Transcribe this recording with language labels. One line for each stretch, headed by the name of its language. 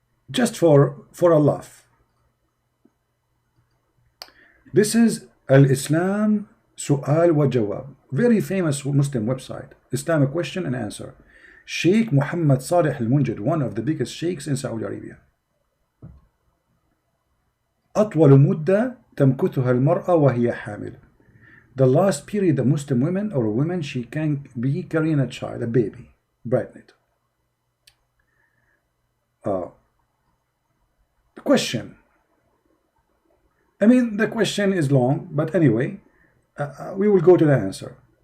English: Just for a laugh. This is Al-Islam Su'al wa Jawab. Very famous Muslim website. Islamic question and answer. Sheikh Mohammed Salih al-Munjid, one of the biggest sheikhs in Saudi Arabia.
Arabic: أطول مدة تمكثها المرأة وهي حامل.
English: The last period a Muslim woman or a woman, she can be carrying a child, a baby, pregnant. The question. I mean, the question is long, but anyway, we will go to the answer.